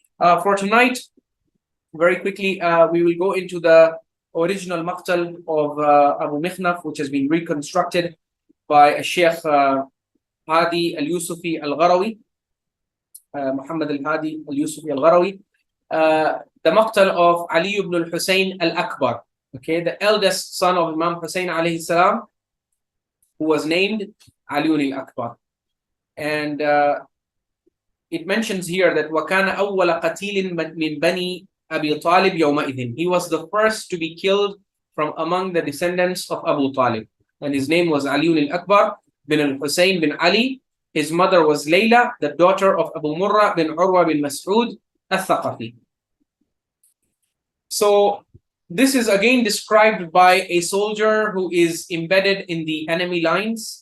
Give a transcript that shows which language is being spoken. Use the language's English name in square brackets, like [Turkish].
[English] For tonight, very quickly, we will go into the original maqtal of Abu Mikhnaf, which has been reconstructed by Sheikh Hadi al-Yusufi al-Gharawi, Muhammad al-Hadi al-Yusufi al-Gharawi, the maqtal of Ali ibn al-Hussain al-Akbar, okay, the eldest son of Imam Hussain alayhi salam, who was named Ali al-Akbar. And it mentions here that [Arabic] وَكَانَ أَوَّلَ قَتِيلٍ مِنْ بَنِي أَبِي طَالِبٍ يَوْمَئِذٍ. [English] He was the first to be killed from among the descendants of Abu Talib. And his name was Ali al-Akbar bin al-Hussain bin Ali. His mother was Layla, the daughter of Abu Murrah bin Urwa bin Mas'ud al-Thaqafi. So this is again described by a soldier who is embedded in the enemy lines.